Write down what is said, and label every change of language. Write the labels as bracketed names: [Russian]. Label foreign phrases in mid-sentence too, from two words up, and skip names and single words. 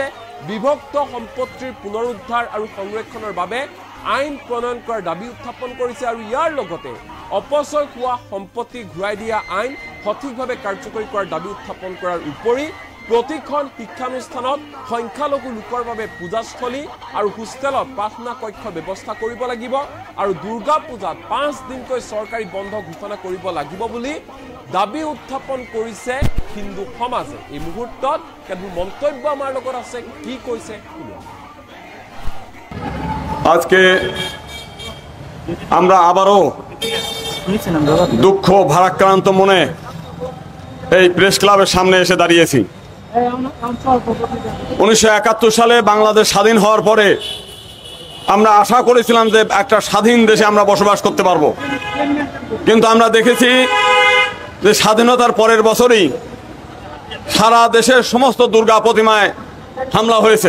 [Assamese] বিভক্ত সম্পত্তিৰ পুনৰুদ্ধাৰ আৰু সংৰক্ষণৰ বাবে আইন প্ৰণয়ন কৰাৰ দাবী উত্থাপন কৰিছে আৰু ইয়াৰ লগতে অপচয় হোৱা সম্পত্তি ঘূৰাই দিয়া আইন সঠিকভাৱে কাৰ্যকৰী কৰাৰ দাবী উত্থাপন কৰাৰ উপৰি প্ৰতিখন শিক্ষানুষ্ঠানত সংখ্যালঘু লোকৰ বাবে পূজাস্থলী আৰু হোষ্টেলত প্ৰাৰ্থনা কক্ষ ব্যৱস্থা কৰিব লাগিব আৰু দুৰ্গা পূজাত 5 দিনকৈ চৰকাৰী বন্ধ ঘোষণা কৰিব লাগিব বুলি দাবী উত্থাপন কৰিছে হিন্দু সমাজে। এই মুহূৰ্তত কেতবোৰ মন্তব্য আমাৰ লগত আছে, কি কৈছে [Bangla] আজকে আমরা আবারও দুঃখ ভারাক্রান্ত মনে এই প্রেস ক্লাবের সামনে এসে দাঁড়িয়েছি। 1971 সালে বাংলাদেশ স্বাধীন হওয়ার পরে আমরা আশা করেছিলাম যে একটা স্বাধীন দেশে আমরা বসবাস করতে পারবো, কিন্তু আমরা দেখেছি যে স্বাধীনতার পরের বছরই সারা দেশের সমস্ত দুর্গা প্রতিমায় হামলা হয়েছে।